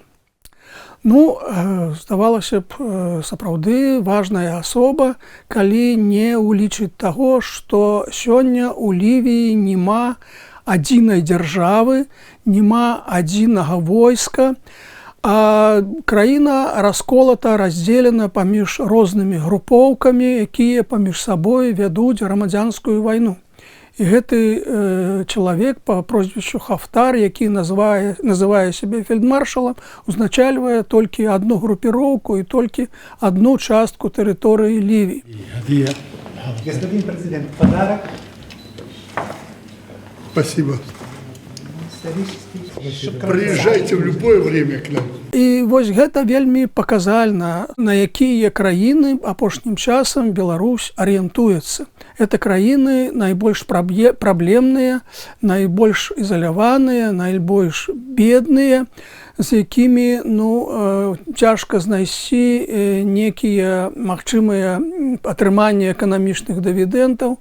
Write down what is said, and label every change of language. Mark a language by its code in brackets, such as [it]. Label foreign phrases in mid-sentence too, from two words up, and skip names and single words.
[be] Ну, здавалася б, сапраўды важная асоба, калі не ўлічыць таго, што сёння ў Лівіі няма адзінай дзяржавы, няма адзінага войска, а краіна расколата, раздзелена паміж рознымі групоўкамі, якія паміж сабой вядуць грамадзянскую вайну. І гэты чалавек па прозвішчу Хафтар, які называе сябе фельдмаршалам, узначальвае толькі адну групіроўку і толькі адну частку тэрыторыі Лівіі. [ru] Господин президент, подарок. Спасибо. Приезжайте в любое время к нам. [be] І вось гэта вельмі паказальна, на якія краіны апошнім часам Беларусь арыентуецца. Это краіны найбольш праблемныя, найбольш ізаляваныя, найбольш бедныя, з якімі цяжка знайсці некія магчымыя атрыманні эканамічных дывідэнтаў.